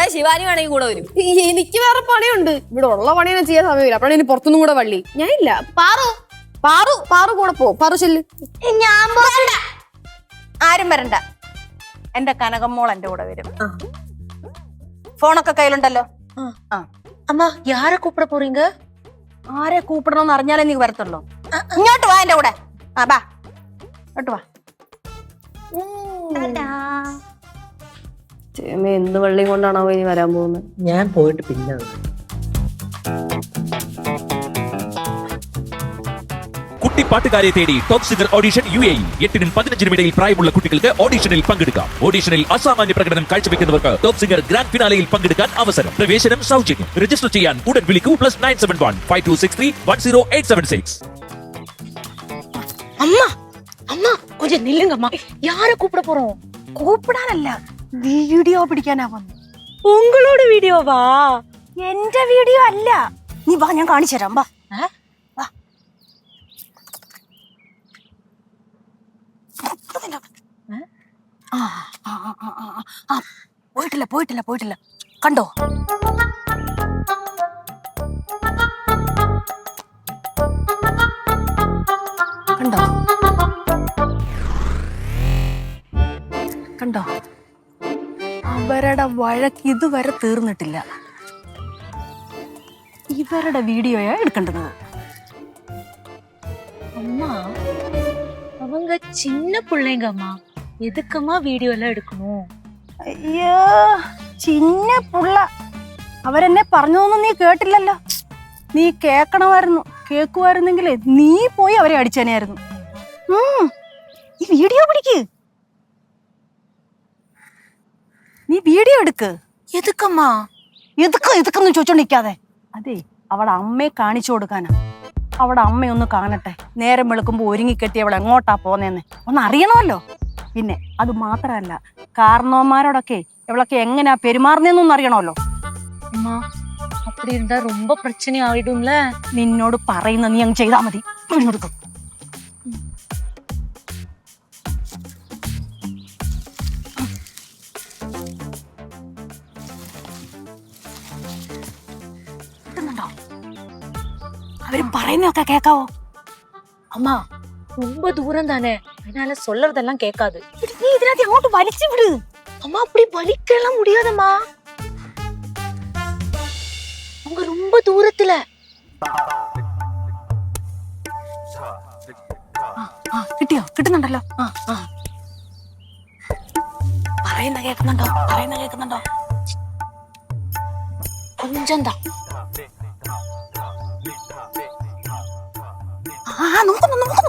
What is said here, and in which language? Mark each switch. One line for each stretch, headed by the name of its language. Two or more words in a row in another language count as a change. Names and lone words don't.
Malayalam: ശിവാനി വേണമെങ്കിൽ കൂടെ വരും. എനിക്ക് വേറെ പണിയുണ്ട്. ഇവിടെ ഉള്ള പണിയൊന്നും ചെയ്യാൻ സമയമില്ല. അപ്പോഴാണ് ഇനി പുറത്തുനിന്നും കൂടെ വള്ളി. ഞാനില്ല. പാറു പാറു പാറു കൂടെ പോ. പാറു ചെല്ല്. ഞാൻ ആരും വരണ്ട. എന്റെ കനകമ്മോൾ എന്റെ കൂടെ വരും. ഫോണൊക്കെ കയ്യിലുണ്ടല്ലോ.
Tamil: அம்மா யார கூப்பிட போறீங்க?
Malayalam: ആരെ കൂപ്പിടണമെന്ന് അറിഞ്ഞാലേ നീ വരത്തുള്ളൂ. ഇങ്ങോട്ട് വാ എന്റെ കൂടെ. ബാ ഇങ്ങോട്ട് വാ. എന്ത് വെള്ളിയും കൊണ്ടാണോ ഇനി വരാൻ പോകുന്നത്? ഞാൻ പോയിട്ട് പിന്നെ കുട്ടിപ്പാട്ടുകാരെ തേടി ടോപ്പ് സിംഗർ ഓഡിഷൻ UAE 8-നും 15-നും ഇടയിൽ പ്രായമുള്ള കുട്ടികൾക്ക് ഓഡിഷനിൽ പങ്കെടുക്കാം. ഓഡിഷനിൽ അസാമാന്യ പ്രകടനം കാഴ്ചവെക്കുന്നവർക്ക് ടോപ്പ് സിംഗർ ഗ്രാൻഡ് ഫിനാലയിൽ പങ്കെടുക്കാൻ അവസരം. പ്രവേശനം സൗജന്യം. രജിസ്റ്റർ ചെയ്യാൻ ഉടൻ വിളിക്കൂ +971 5263 10876.
Tamil: அம்மா அம்மா கொஞ்சம் நில்லுங்கம்மா. யார கூப்பிட போறோம்?
Malayalam: കൂപ്പിടാനല്ല, വീഡിയോ പിടിക്കാനാ വന്നു.
Tamil: உங்களோட வீடியோவா?
Malayalam: എന്റെ വീഡിയോ അല്ല. നീ വാ, ഞാൻ കാണിച്ചു തരാം. വാ. പോയിട്ടില്ല. കണ്ടോ? അവരുടെ വഴക്ക് ഇതുവരെ തീർന്നിട്ടില്ല. ഇവരുടെ വീഡിയോയാ എടുക്കേണ്ടത്.
Tamil: அம்மா அவங்க சின்ன பிள்ளைங்கம்மா, எதுக்கம்மா வீடியோ எல்லாம் எடுக்கணும்?
Malayalam: അയ്യോ,
Tamil: சின்ன புள்ள.
Malayalam: അവരെന്നെ പറഞ്ഞതൊന്നും നീ കേട്ടില്ലല്ലോ. നീ കേക്കുമായിരുന്നെങ്കിലേ നീ പോയി അവരെ അടിച്ചേനെയായിരുന്നു. നീ വീഡിയോ പിടിക്ക്. നീ വീഡിയോ എടുക്ക്.
Tamil: எதுக்கம்மா?
Malayalam: എതുക്കെന്ന് ചോദിച്ചോണ്ടിരിക്കാതെ. അതെ, അവളെ അമ്മയെ കാണിച്ചു കൊടുക്കാനാ. അവിടെ അമ്മയൊന്ന് കാണട്ടെ. നേരം വെളുക്കുമ്പോ ഒരുങ്ങിക്കെട്ടി അവൾ എങ്ങോട്ടാ പോന്നേന്ന് ഒന്ന് അറിയണമല്ലോ. പിന്നെ അത് മാത്രല്ല, കാരണവന്മാരോടൊക്കെ ഇവളൊക്കെ എങ്ങനെയാ പെരുമാറുന്നതെന്നൊന്നും അറിയണമല്ലോ.
Tamil: அம்மா அப்படி இருந்தா ரொம்ப பிரச்சனை ஆயிடும்ல.
Malayalam: നിന്നോട് പറയുന്ന നീ അങ്ങ് ചെയ്താ മതി. കൊടുക്കും. അവര് പറയുന്നതൊക്കെ കേക്കാവോ?
Tamil: அம்மா ரொம்ப தூரம் தானே, அதனால சொல்றதெல்லாம் கேட்காது.
Malayalam: നീ ഇതിനകത്ത് അങ്ങോട്ട് വലിച്ചു വിട്.
Tamil: அம்மா அப்படி வலிக்கலாம் முடியாதம்மா. அவங்க ரொம்ப தூரத்துல.
Malayalam: കിട്ടുന്നുണ്ടല്ലോ. പറയുന്ന കേൾക്കുന്നുണ്ടോ?
Tamil: கொஞ்சம் தான்.
Malayalam: നോക്കുന്നു.